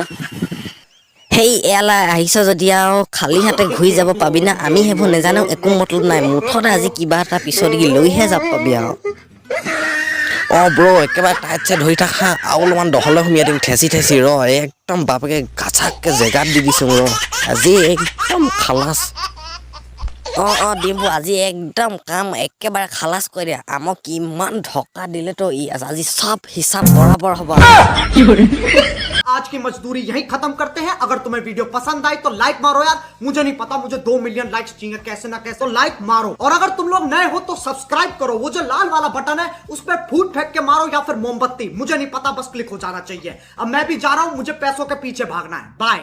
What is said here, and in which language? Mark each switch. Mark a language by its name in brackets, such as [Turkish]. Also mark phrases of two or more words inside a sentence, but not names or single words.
[Assamese] সেই এয়ালৈ আহিছ যদি আৰু খালী হাতে ঘূৰি যাব পাবি না আমি সেইবোৰ নেজানো একো মতলব নাই মুঠতে আজি কিবা এটা পিছত লৈহে যাব পাবি আৰু ব্ৰ একেবাৰে টাইট চাই ধৰি থাক হা আৰু অলপমান দহলে সুমিয়াই দিম ঠেচি ৰ একদম বাপেকে গাচাককে জেগাত দি দিছো ৰ আজি একদম খালাচ ডিম্পু আজি একদম কাম একেবাৰে খালাচ কৰি দিয়া আমাক কিমান ধকা দিলে তো আজি চব হিচাপ বৰাবৰ হ'ব [Hindi] आज की मजदूरी यहीं खत्म करते हैं अगर तुम्हें वीडियो पसंद आई तो लाइक मारो यार मुझे नहीं पता मुझे 2 [English] million likes [Hindi] चाहिए कैसे ना कैसे तो लाइक मारो और अगर तुम लोग नए हो तो सब्सक्राइब करो वो जो लाल वाला बटन है उस पर फूट फेंक के मारो या फिर मोमबत्ती मुझे नहीं पता बस क्लिक हो जाना चाहिए अब मैं भी जा रहा हूं मुझे पैसों के पीछे भागना है बाय